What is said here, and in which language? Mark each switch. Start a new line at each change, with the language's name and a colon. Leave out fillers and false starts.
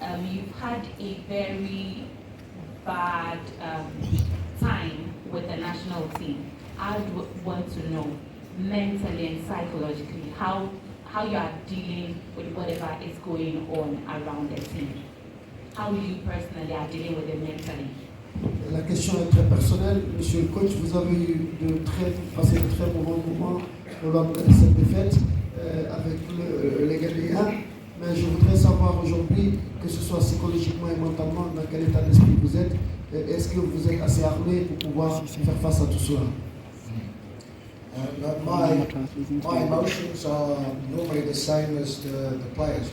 English: You've had a very bad time with the national team. I would want to know mentally and psychologically how you are dealing with whatever is going on around the team. How you personally are dealing with it mentally.
French: La question est très personnelle. Monsieur le coach, vous avez eu passé de très mauvais moments lors de cette défaite avec les Ghanéens, mais je voudrais savoir aujourd'hui, que ce soit psychologiquement et mentalement, dans quel état d'esprit vous êtes. Est-ce que vous êtes assez armé pour pouvoir faire face à tout cela?
English: My emotions are normally the same as the players.